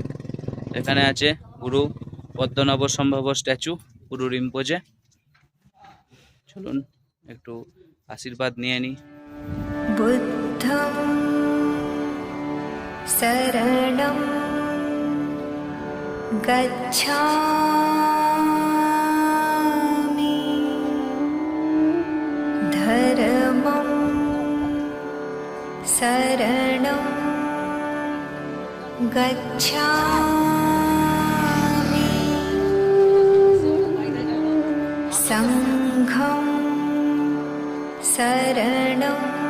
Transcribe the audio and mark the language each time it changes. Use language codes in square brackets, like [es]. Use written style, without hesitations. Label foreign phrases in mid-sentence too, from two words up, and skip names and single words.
[bn] এখানে আছে গুরু পদ্মনাভ সম্ভব স্ট্যাচু, গুরু রিম্পোজে। চলুন একটু আশীর্বাদ নিয়ে নিই। [pi] বুদ্ধং শরণং গচ্ছামি ধর্মং শরণং গচ্ছামি সংঘং শরণং।